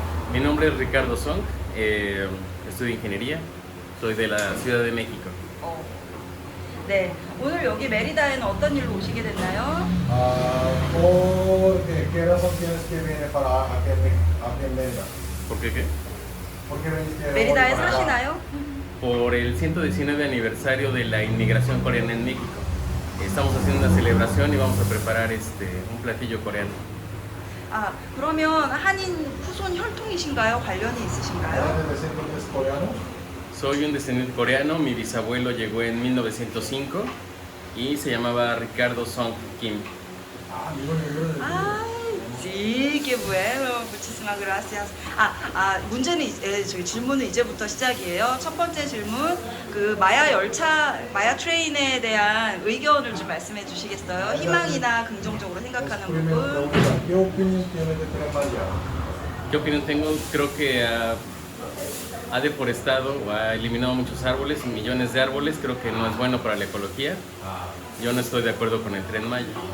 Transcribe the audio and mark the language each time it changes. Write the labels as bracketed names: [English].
[Spanish] Mi nombre es Ricardo Song, estudio ingeniería, soy de la Ciudad de México. [Korean] 네, 오늘 여기 메리다에는 어떤 일로 오시게 됐나요? [Spanish] Porque, ¿qué razón tienes que venir para aquí en Mérida? ¿Por qué qué? ¿Por qué viniste hoy [Korean] 메리다에 [Spanish] para acá? [Korean] 사시나요? [Spanish] Por el 119 aniversario de la inmigración coreana en México. Estamos haciendo una celebración y vamos a preparar un platillo coreano. [Korean] 아, 그러면 한인 후손 혈통이신가요? 관련이 있으신가요? [Spanish] ¿Eres descendientes coreanos? Soy un descendiente coreano, mi bisabuelo llegó en 1905 y se llamaba Ricardo Song Kim. 아, sí, qué bueno. Muchísimas gracias. [Korean] 문제는 저기 질문은 이제부터 시작이에요. 첫 번째 질문, 그 마야 열차, 마야 트레인에 대한 의견을 좀 말씀해 주시겠어요? 희망이나 긍정적으로 생각하는 [Spanish] Primera [Korean] 부분. [Spanish] pregunta, ¿qué opinión tienes de Tren Maya? ¿Qué opinión tengo? Creo que ha deforestado o ha eliminado muchos árboles, millones de árboles. Creo que no es bueno para la ecología. Yo no estoy de acuerdo con el Tren Maya.